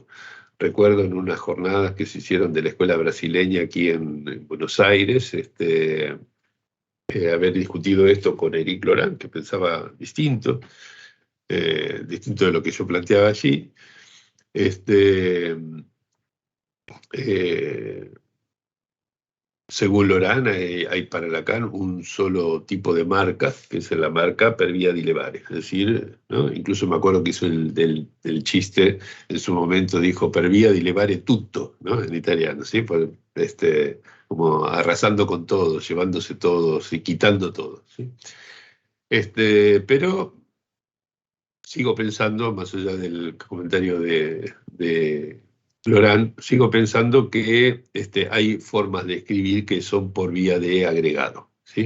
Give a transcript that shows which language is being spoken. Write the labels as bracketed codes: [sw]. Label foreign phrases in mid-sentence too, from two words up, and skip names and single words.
[es] Recuerdo en unas jornadas que se hicieron de la escuela brasileña aquí en Buenos Aires, haber discutido esto con Eric Laurent, que pensaba distinto, distinto de lo que yo planteaba allí. Este, eh, Según Laurent, hay para Lacan un solo tipo de marca, que es la marca [it] per via di levare. [es] Es decir, ¿no? Incluso me acuerdo que hizo del chiste, en su momento dijo [it] per via di levare tutto, [es] ¿no? En italiano, ¿sí? Como arrasando con todo, llevándose todo y quitando todo, ¿sí? Pero sigo pensando, más allá del comentario de Florán, sigo pensando que hay formas de escribir que son por vía de agregado, ¿sí?